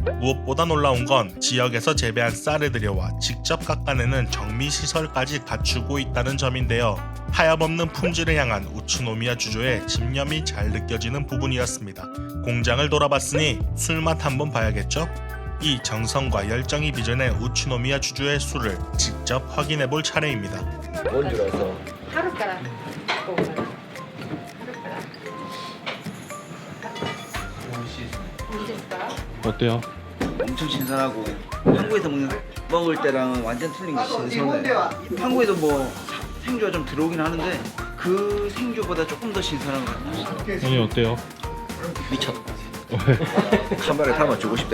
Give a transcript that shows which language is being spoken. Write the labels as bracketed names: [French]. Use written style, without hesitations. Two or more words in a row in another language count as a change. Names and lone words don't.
[Korean] 무엇보다 놀라운 건 지역에서 재배한 쌀을 들여와 직접 깎아내는 정미시설까지 갖추고 있다는 점인데요. 타협없는 품질을 향한 우츠노미야 주조의 집념이 잘 느껴지는 부분이었습니다. 공장을 돌아봤으니 술맛 한번 봐야겠죠? 이 정성과 열정이 빚어낸 우츠노미야 주조의 술을 직접 확인해볼 차례입니다. 원주라서 [Japanese] 春からこう春から 美味しいですか? [Korean] 어때요? 엄청 신선하고 한국에서 먹을 때랑은 완전 틀린 거 신선해. 한국에도 뭐 생주가 좀 들어오긴 하는데 그 생주보다 조금 더 신선한 것 같아요. 아니 어때요? 미쳤다. 카메라에 담아주고 싶다.